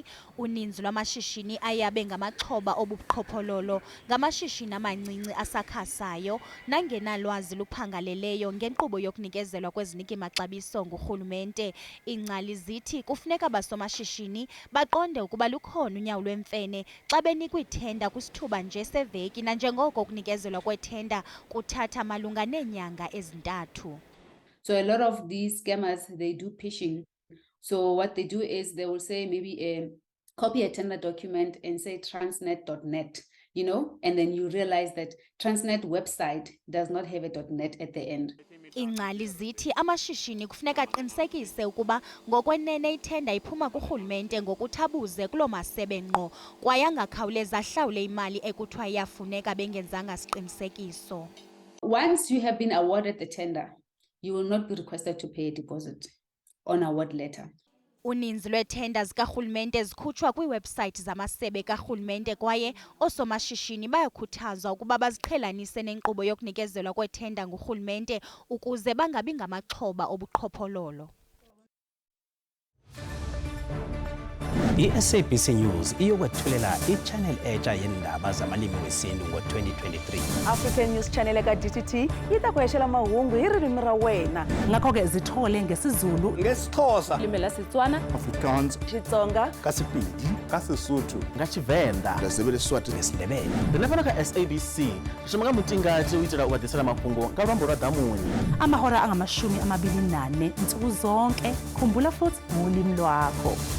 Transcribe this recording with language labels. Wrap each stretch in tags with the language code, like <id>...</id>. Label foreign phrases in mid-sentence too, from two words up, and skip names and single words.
<xh>Uninzi lwamashishini ayabe ngamaxhoba obubuqhophololo ngamashishini amancinci asakhasayo nangenalwazi luphangaleleyo ngenkqubo yokunikezelwa kweziniki maxabiso ngurhulumente. Iingcali zithi kufuneka abasomashishini baqonde ukuba lukhona unyawo lwemfene xa benikwa ithenda kwisithuba nje seveki nanjengoko ukunikezelwa kwethenda kuthatha malunga neenyanga ezintathu.</xh> <en>So a lot of these scammers, they do phishing. So what they do is they will say maybe copy a tender document and say transnet.net. You know, and then you realize that Transnet website does not have a .net at the end.</en> <xh>Iingcali zithi amashishini kufuneka aqinisekise ukuba ngokwenene ithenda iphuma kurhulumente ngokuthabuze kuloo masebe ngqo kwaye angakhawuleza ahlawule imali ekuthiwa iyafuneka bengenzanga siqinisekiso.</xh> <en>Once you have been awarded the tender, you will not be requested to pay a deposit on award letter.</en> <xh>Uninzi lweethenda zikarhulumente zikhutshwa kwiiwebhusayithi zamasebe karhulumente kwaye oosomashishini bayakhuthazwa ukuba baziqhelanise nenkqubo yokunikezelwa kwethenda ngurhulumente ukuze bangabi ngamaxhoba obuqhophololo. I-SABC News iyokwethulela i-channel entsha yeendaba zamalimi wesintu ngo-2023.</xh> <ts>African News Channel eka-DTT yi ta ku hexela mahungu hi ririmi ra wena.</ts> <zu>Ngakho ke zithole ngesizulu, ngesixhosa,</zu> <ss>limi la Setswana, Afrikaans, Xitsonga,</ss> <ts>ka Sepedi, ka Sesotho,</ts> <ve>nga Tshivenda,</ve> <zu>ngesiswati, ngesindebele.</zu> <ve>Ri na fana ka SABC ri shima ka mutingati u itela u va tisela mafhungo ka lwambo lwa damuni.</ve> <zu>amahora angama-24 nsuku zonke. Khumbula futhi ngolimi lwakho.</zu>